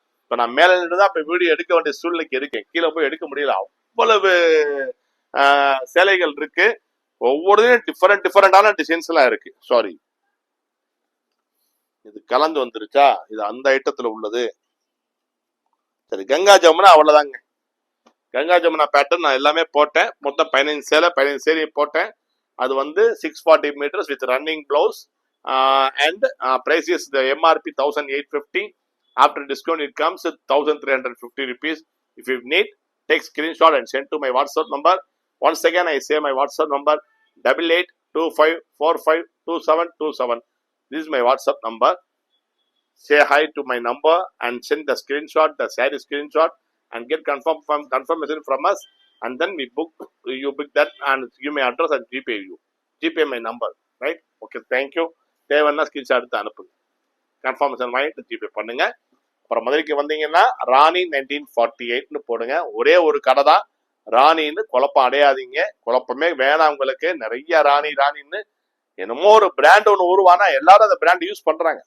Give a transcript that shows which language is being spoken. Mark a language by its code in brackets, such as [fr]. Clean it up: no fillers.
[ta] இப்ப நான் மேல நின்றுதான் இப்ப வீடியோ எடுக்க வேண்டிய சூழ்நிலைக்கு இருக்கேன், கீழே போய் எடுக்க முடியல, அவ்வளவு சேலைகள் இருக்கு. ஒவ்வொருத்தையும் டிஃபரெண்டான டிசைன்ஸ் எல்லாம் இருக்கு. சாரி, இது கலந்து வந்துருச்சா? இது அந்த ஐட்டத்துல உள்ளது. சரி, கங்கா ஜமுனா அவ்வளவுதாங்க. கங்கா ஜமுனா பேட்டர்ன் நான் எல்லாமே போட்டேன். மொத்தம் 15 சேலை, 15 சேரியை போட்டேன். அது வந்து [en] 640 meters with running blouse and price is the MRP 1850. After discount it comes at 1350 rupees. If you need, take screenshot and send to my WhatsApp number. Once again I say my WhatsApp number 8825452727. This is my WhatsApp number. Say hi to my number and send the screenshot, the saree screenshot, and get confirmation from us, and then we book, you book that and give my address and GPay you. GPay my number, right? Okay, thank you. [ta] தேவைன்னா screenshot எடுத்து அனுப்புங்க, confirmation வாங்கிட்டு GPay பண்ணுங்க. அப்புறம் மதுரைக்கு வந்தீங்கன்னா ராணி 1948ன்னு போடுங்க. ஒரே ஒரு கடை தான் ராணின்னு, குழப்பம் அடையாதீங்க, குழப்பமே வேணாம் உங்களுக்கு. நிறைய ராணின்னு என்னமோ ஒரு பிராண்ட் ஒன்று உருவானா எல்லாரும் அந்த பிராண்ட் யூஸ் பண்றாங்க.